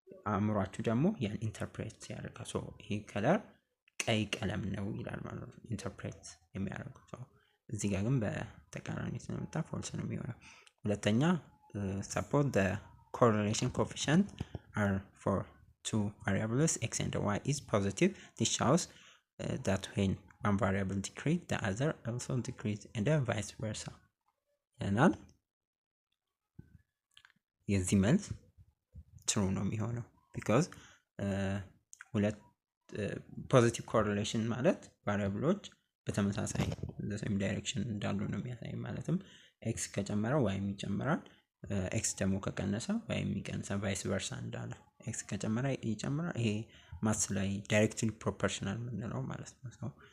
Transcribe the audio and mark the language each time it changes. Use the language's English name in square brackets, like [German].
[Amharic] አእምሯችሁ ደግሞ ያን ኢንተርፕሬት ያደርጋል። ይሄ ከለር ቀይ ቀለም ነው ይላል ማለት ነው ኢንተርፕሬት የሚያደርገው። እዚህ ጋር ግን በተቃራኒ ስለመጣ ፎልስ ነው የሚሆነው። ሁለተኛ [English] suppose the correlation coefficient are for two variables x and y is positive. This shows that when one variable decrease the other also decrease and vice versa. [Amharic] ያናል የዚህ መልስ true ነው የሚሆነው because ሁለት ፖዚቲቭ ኮሪሌሽን ማለት ቫሪያብሎች በተመሳሳይ በሴም ዳይሬክሽን እንዳሉ ነው የሚያሳይ። ማለትም x ከጨመረ y ይጨምራል፣ x ደግሞ ከቀነሰ y ይቀንሳል፣ ቫይስ ቨርሳ እንዳለ x ከጨመረ ይጨምራል። ይሄ ማስ ላይ ዳይሬክትሊ ፕሮፖርሽናል ምንለው ማለት ነው።